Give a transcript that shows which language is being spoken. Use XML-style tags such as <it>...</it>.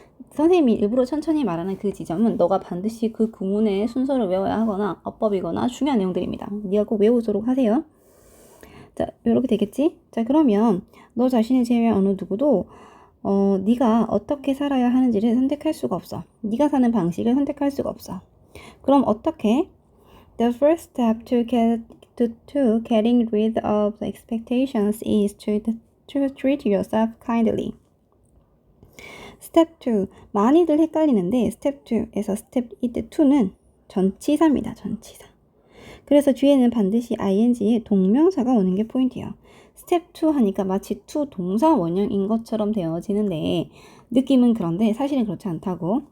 <ko>선생님이 일부러 천천히 말하는 그 지점은 너가 반드시 그 구문의 순서를 외워야 하거나 어법이거나 중요한 내용들입니다. 네가 꼭 외우도록 하세요. 자, 이렇게 되겠지? 자, 그러면 너 자신을 제외한 어느 누구도 네가 어떻게 살아야 하는지를 선택할 수가 없어. 네가 사는 방식을 선택할 수가 없어. 그럼 어떻게?</ko> <en>The first step to getting rid of the expectations is to treat yourself kindly. Step 2.</en> <ko>많이들 헷갈리는데 Step 2에서 Step 2는 전치사입니다. 전치사. 그래서 뒤에는 반드시 ing의 동명사가 오는 게 포인트예요. 스텝 2 하니까 마치 to 동사 원형인 것처럼 되어지는데 느낌은 그런데 사실은 그렇지 않다고.</ko>